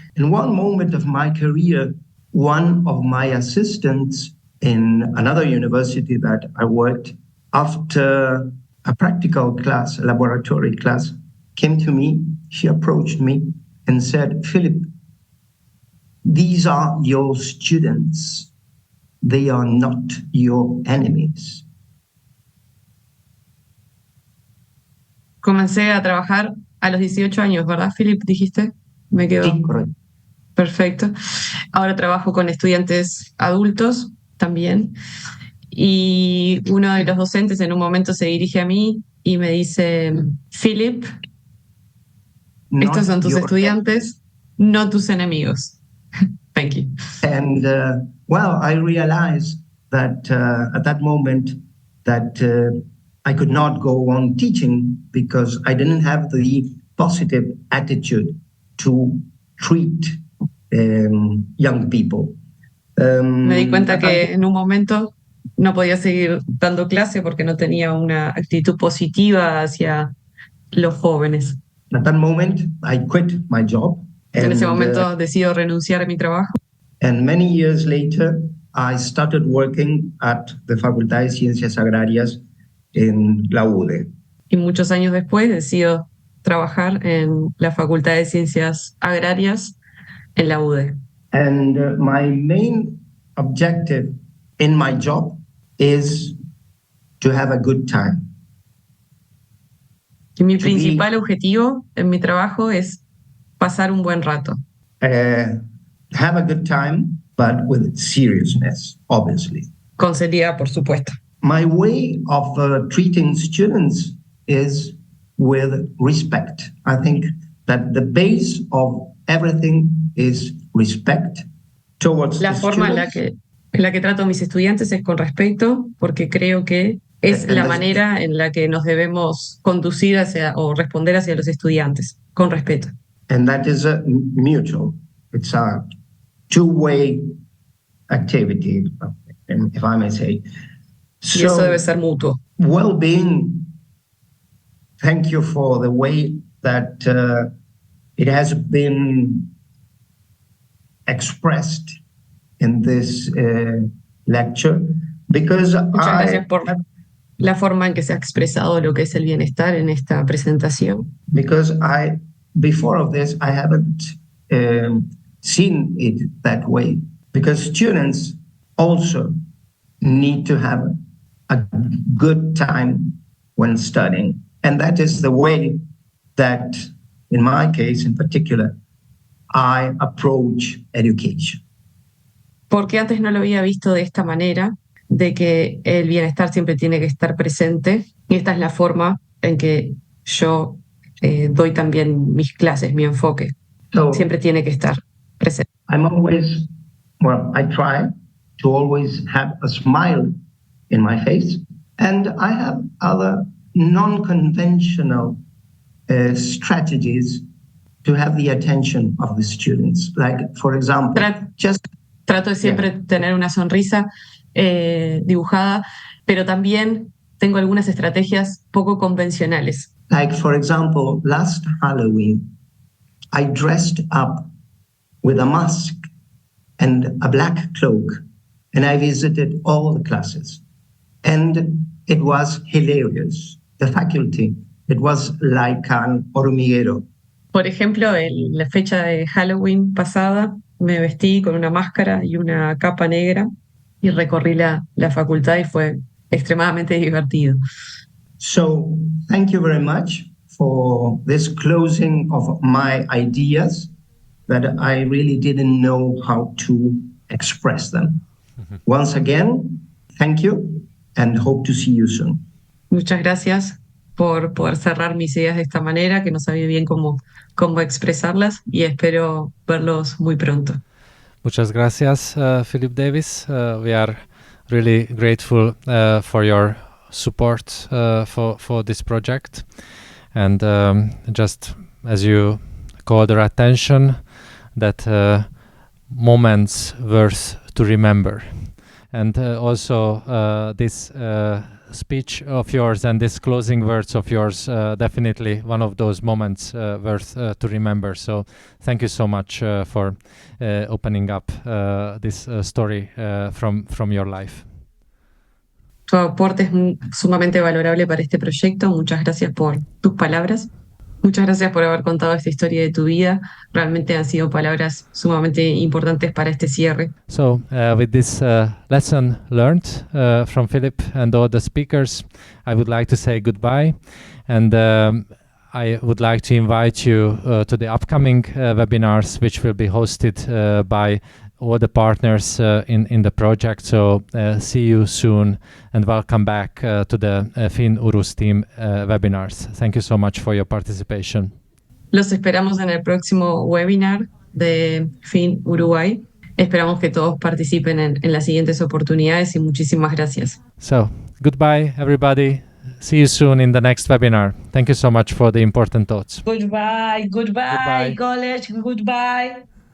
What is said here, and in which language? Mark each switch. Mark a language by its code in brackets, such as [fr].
[en] In one moment of my career, one of my assistants in another university that I worked, after a practical class, a laboratory class, came to me. She approached me and said, "Philip, these are your students. They are not your enemies." [es] Comencé a trabajar a los 18 años, ¿verdad, Philip? Dijiste. Me quedó. Sí, correcto. Perfecto. Ahora trabajo con estudiantes adultos también. Y uno de los docentes en un momento se dirige a mí y me dice, Philip, estos son tus estudiantes, no tus enemigos. [en] Thank you. And well, I realized that at that moment that I could not go on teaching because I didn't have the positive attitude to treat young people. [es] Me di cuenta que en un momento no podía seguir dando clase porque no tenía una actitud positiva hacia los jóvenes. [en] At that moment, I quit my job. [es] En ese momento decido renunciar a mi trabajo. [en] And many years later, I started working at the Facultad de Ciencias Agrarias en la UDE. [es] Y muchos años después decido trabajar en la Facultad de Ciencias Agrarias en la UDE. [en] And my main objective in my job is to have a good time. [es] Y mi principal objetivo en mi trabajo es pasar un buen rato. [en] Have a good time, but with seriousness, obviously. [es] Con seriedad, por supuesto. [en] My way of treating students is with respect. I think that the base of everything is respect towards [es] la forma [en] students. [es] en la que trato a mis estudiantes es con respeto, porque creo que es la manera en la que nos debemos conducir hacia o responder hacia los estudiantes, con respeto. [en] And that is a mutual. It's a two-way activity, if I may say. [es] Y eso debe ser mutuo. [en] Well-being, thank you for the way that it has been expressed in this lecture, because [es] Muchas gracias por la forma en que se ha expresado lo que es el bienestar en esta presentación. [en] Because before of this, I haven't seen it that way. Because students also need to have a good time when studying. And that is the way that, in my case in particular, I approach education. [es] Porque antes no lo había visto de esta manera, de que el bienestar siempre tiene que estar presente. Y esta es la forma en que yo doy también mis clases, mi enfoque. [en] So, [es] siempre tiene que estar presente. [en] I try to always have a smile in my face. And I have other non-conventional strategies to have the attention of the students. Like, for example, [es] Trato de siempre tener una sonrisa dibujada, pero también tengo algunas estrategias poco convencionales. [en] Like, for example, last Halloween, I dressed up with a mask and a black cloak, and I visited all the classes. And it was hilarious. The faculty, it was like an hormiguero. [es] Por ejemplo, en la fecha de Halloween pasada, me vestí con una máscara y una capa negra y recorrí la facultad y fue extremadamente divertido. [en] So thank you very much for this closing of my ideas that I really didn't know how to express them. Once again, thank you and hope to see you soon. [es] Muchas gracias por poder cerrar mis ideas de esta manera, que no sabía bien cómo expresarlas, y espero verlos muy pronto. Muchas gracias, Philip Davis. [en] We are really grateful for your support for this project. And just as you call their attention, that moments worth to remember. And also this speech of yours and this closing words of yours, definitely one of those moments worth to remember. So thank you so much for opening up this story from your life. [es] Tu aporte es sumamente valorable para este proyecto. Muchas gracias por tus palabras. Muchas gracias por haber contado esta historia de tu vida. Realmente han sido palabras sumamente importantes para este cierre. [en] So with this lesson learned from Philip and all the speakers, I would like to say goodbye. And I would like to invite you to the upcoming webinars, which will be hosted by all the partners in the project. So see you soon and welcome back to the FinnUruSteam webinars. Thank you so much for your participation. [es] Los esperamos en el próximo webinar de Finnish-Uruguay. Esperamos que todos participen en las siguientes oportunidades y muchísimas gracias. [en] So goodbye, everybody. See you soon in the next webinar. Thank you so much for the important thoughts. Goodbye, college, goodbye.